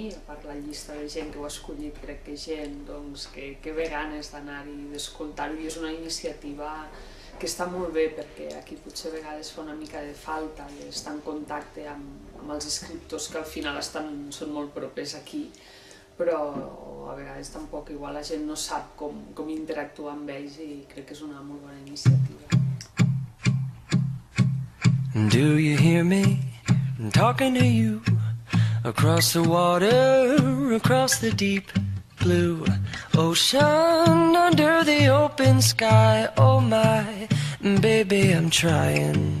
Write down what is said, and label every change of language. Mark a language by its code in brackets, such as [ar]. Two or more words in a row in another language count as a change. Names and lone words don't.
[ca] A part la llista de gent que ho ha escollit, crec que gent que ve ganes d'anar-hi i d'escoltar-ho, i és una iniciativa que està molt bé perquè aquí potser a vegades fa una mica de falta d'estar en contacte amb els escriptors que al final són molt propers aquí, però a vegades tampoc igual la gent no sap com interactuar amb ells i crec que és una molt bona iniciativa. [en] Do you hear me? I'm talking to you across the water, across the deep blue ocean, under the open sky. Oh my, baby, I'm trying.